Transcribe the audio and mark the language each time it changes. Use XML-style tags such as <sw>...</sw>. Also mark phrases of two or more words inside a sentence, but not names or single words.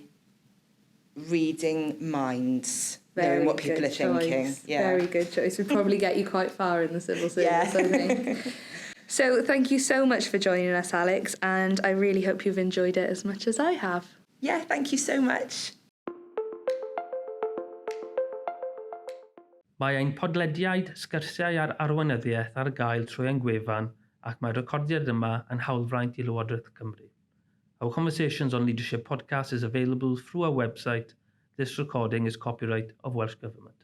<en>reading minds, knowing what people are thinking. Yeah. Very good choice. Would probably get you quite far in the civil service, I think. So thank you so much for joining us, Alex, and I really hope you've enjoyed it as much as I have. Yeah, thank you so much.</en> <cy>Mae ein podlediad sgyrsiau ar arweinyddiaeth ar gael trwy ein gwefan ac mae'r recordiad yma yn hawlfraint i Lywodraeth Cymru.</cy> <en>Our Conversations on Leadership podcast is available through our website. This recording is copyright of Welsh Government.</en>